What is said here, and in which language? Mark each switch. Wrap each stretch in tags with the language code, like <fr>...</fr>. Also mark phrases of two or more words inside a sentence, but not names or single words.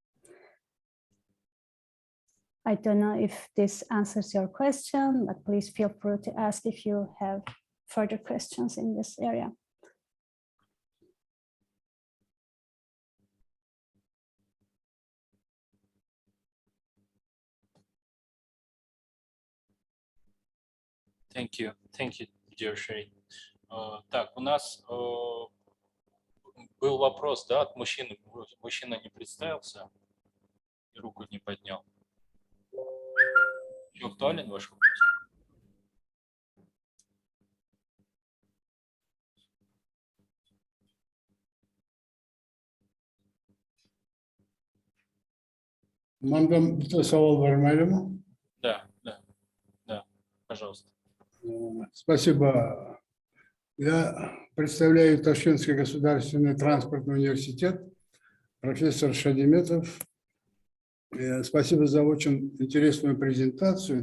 <en>I don't know if this answers your question, but please feel free to ask if you have further questions in this area. Thank you, dear Shireen.</en> <ru>Так, у нас был вопрос, да, от мужчины. Мужчина не представился и руку не поднял. Еще актуален ваш вопрос?</ru> <uz>Мандам bitta savol bermaydimi?</uz> <ru>Да, пожалуйста. Спасибо. Я представляю Ташкентский государственный транспортный университет, профессор Шадиметов. Спасибо за очень интересную презентацию.</ru>